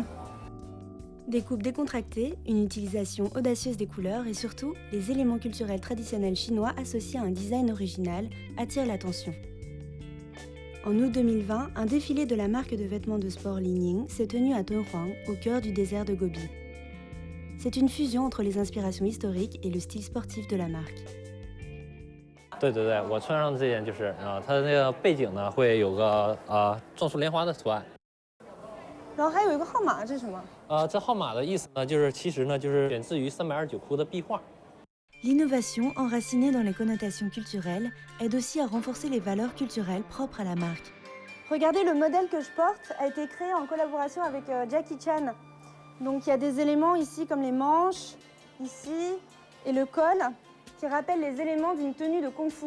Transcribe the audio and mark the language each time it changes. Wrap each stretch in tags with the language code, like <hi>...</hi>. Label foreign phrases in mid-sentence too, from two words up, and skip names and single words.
<fr>Des coupes décontractées, une utilisation audacieuse des couleurs et surtout, les éléments culturels traditionnels chinois associés à un design original attirent l'attention. En août 2020, un défilé de la marque de vêtements de sport Li Ning s'est tenu à Dunhuang, au cœur du désert de Gobi. C'est une fusion entre les inspirations historiques et le style sportif de la marque.</fr> <zh>对对对，我穿上这件就是它的那个背景呢会有个撞树莲花的图案。然后还有一个号码，这是什么？这号码的意思呢，就是其实呢就是选自于329窟的壁画。</zh> <fr>L'innovation, enracinée dans les connotations culturelles, aide aussi à renforcer les valeurs culturelles propres à la marque. Regardez, le modèle que je porte a été créé en collaboration avec Jackie Chan. Donc il y a des éléments ici comme les manches, ici, et le col, qui rappellent les éléments d'une tenue de kung-fu.</fr>